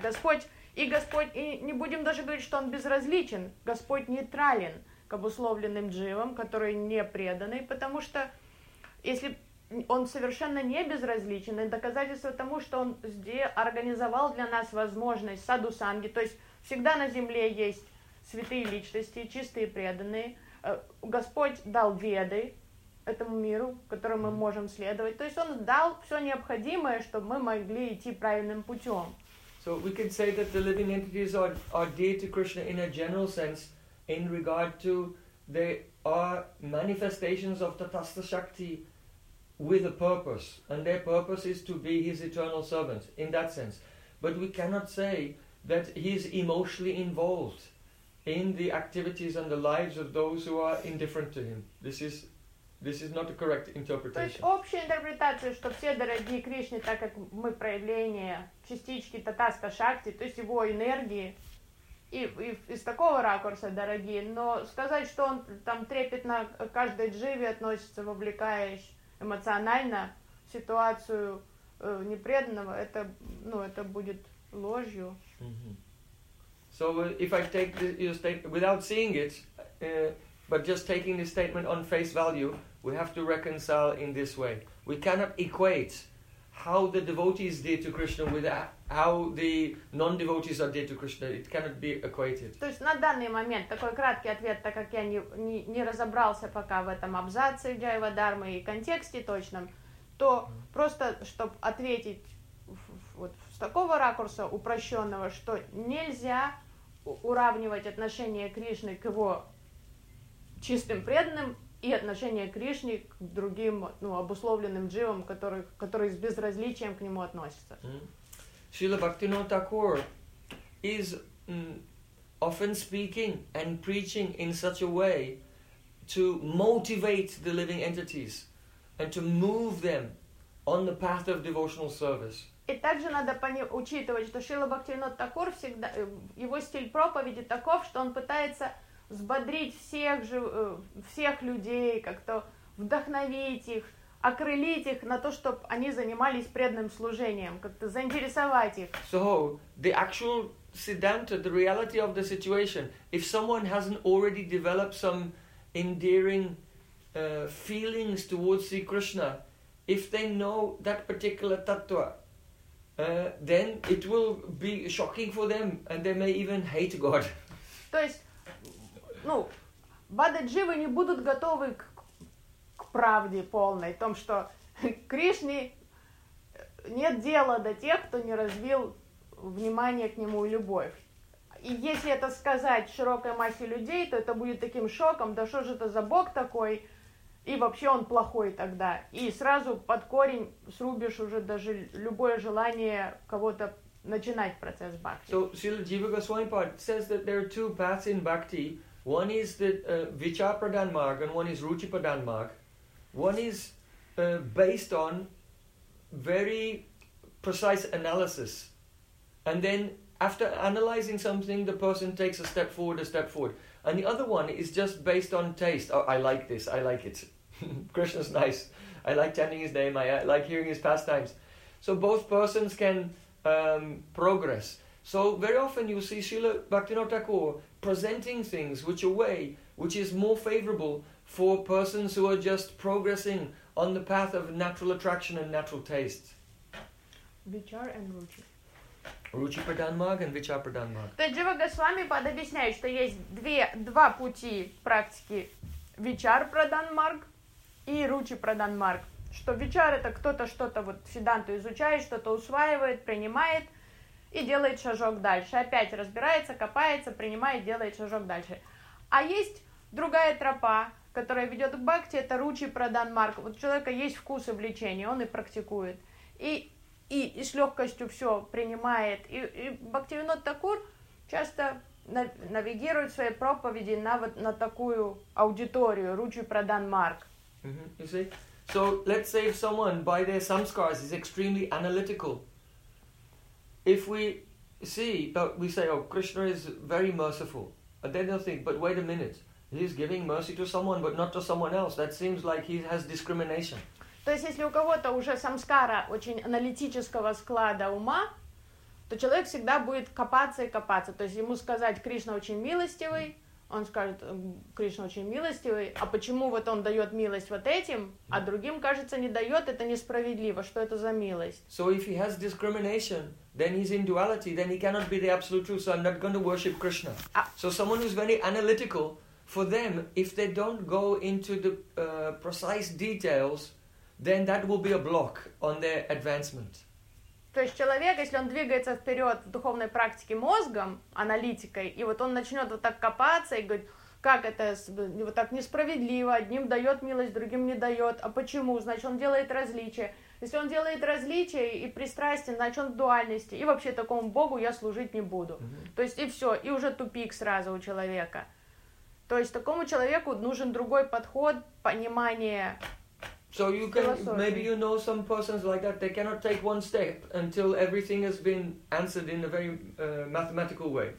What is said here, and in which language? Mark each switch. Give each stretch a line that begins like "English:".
Russian: Господь, и не будем даже говорить, что он безразличен, Господь нейтрален к обусловленным дживам, которые не преданы, потому что если он совершенно не безразличен, и доказательство тому, что он здесь организовал для нас возможность саду-санги, то есть всегда на земле есть святые личности, чистые преданные, Господь дал веды этому миру, которым мы можем следовать, то есть он дал все необходимое, чтобы мы могли идти правильным путем.
English: So we can say that the living entities are dear to Krishna in a general sense, in regard to they are manifestations of Tathasta Shakti with a purpose, and their purpose is to be his eternal servant, in that sense. But we cannot say that he is emotionally involved in the activities and the lives of those who are indifferent to him. This is not a correct interpretation.
Russian: То есть общая интерпретация, что все дорогие Кришне, так как мы проявление частички Татаска Шакти, то есть его энергии, и из такого ракурса дорогие, но сказать, что он там трепетно к каждой дживе относится, вовлекаясь эмоционально в ситуацию непреданного, это, ну, это будет ложью. Mm-hmm.
English: So if I take this, your statement, without seeing it, but just taking this statement on face value, we have to reconcile in this way. We cannot equate how the devotees are dear to Krishna with how the non-devotees are dear to Krishna. It cannot be equated.
Russian: То есть на данный момент такой краткий ответ, так как я не разобрался пока в этом абзаце Джайва Дармы и контексте точном, то просто чтобы ответить вот с такого ракурса упрощенного, что нельзя уравнивать отношение Кришны к его чистым преданным и отношение Кришны к другим, ну, обусловленным дживам, которые с безразличием к нему относятся.
English: Шрила Бхактивинода Тхакур is often speaking and preaching in such a way to motivate the living entities and to move them on the path of devotional service.
Russian: И также надо учитывать, что Шрила Бхактивинода Тхакур всегда, его стиль проповеди таков, что он пытается взбодрить всех людей, как-то вдохновить их, окрылить их на то, чтобы они занимались преданным служением, как-то заинтересовать их.
English: So, the actual siddhanta, the reality of the situation, if someone hasn't already developed some endearing feelings towards Sri Krishna, if they know that particular tattva, then it will be shocking for them, and they may even hate God.
Russian: То есть, ну, бададживы не будут готовы к правде полной, в том, что Кришне нет дела до тех, кто не развил внимание к нему и любовь. И если это сказать широкой массе людей, то это будет таким шоком, да что же это за бог такой, и вообще он плохой тогда. И сразу под корень срубишь уже даже любое желание кого-то начинать процесс бхакти.
English: So, Srila Jiva Goswami Pad says that there are two paths in bhakti. One is the Vichar Pradhan Marg and one is Ruchi Pradhan Marg. One is based on very precise analysis. And then after analyzing something, the person takes a step forward. And the other one is just based on taste. Oh, I like this. I like it. Krishna's nice. I like chanting his name. I like hearing his pastimes. So both persons can progress. So very often you see Srila Bhaktivinoda Thakur presenting things which are way, which is more favorable for persons who are just progressing on the path of natural attraction and natural tastes. Vichar and Ruchi. Ruchi Pradhan Mag and Vichar Pradhan Mag.
Russian: То Джива Госвами подобъясняет, что есть два пути практики. Vichar Pradhan Mag и Ruchi Pradhan Mag. Что Vichar — это кто-то что-то вот седанту изучает, что-то усваивает, принимает и делает шажок дальше. Опять разбирается, копается, принимает, делает шажок дальше. А есть другая тропа, которая ведет к бхакти, это Ruchi Pradhan Mag. Вот у человека есть вкус и влечение, он и практикует. И с легкостью все принимает. И Бхактивинода Такур часто навигирует свои проповеди на такую аудиторию, Ruchi Pradhan Mag.
English: Mm-hmm. You see? So, let's say if someone, by their samskaras, is extremely analytical. If we see, but we say, oh, Krishna is very merciful. And then they'll think, but wait a minute. He's giving mercy to someone, but not to someone else. That seems like he has discrimination.
Russian: То есть, если у кого-то уже самскара очень аналитического склада ума, то человек всегда будет копаться и копаться. То есть, ему сказать, Кришна очень милостивый, он скажет, Кришна очень милостивый, а почему вот он дает милость вот этим, а другим, кажется, не дает, это несправедливо, что это за милость?
English: So, if he has discrimination, then he's in duality, then he cannot be the absolute truth, so I'm not going to worship Krishna. So, someone who's very analytical, for them, if they don't go into the precise details, then that will be a block on their advancement.
Russian: То есть человек, если он двигается вперед в духовной практике мозгом, аналитикой, и вот он начнет вот так копаться и говорит, как это вот так несправедливо, одним дает милость, другим не дает, а почему? Значит, он делает различия. Если он делает различия и пристрастие, значит, он в дуальности, и вообще такому Богу я служить не буду. Mm-hmm. То есть и все, и уже тупик сразу у человека. То есть такому человеку нужен другой подход, понимание.
English: So you can, maybe you know some persons like that, they cannot take one step until everything has been answered in a very mathematical way.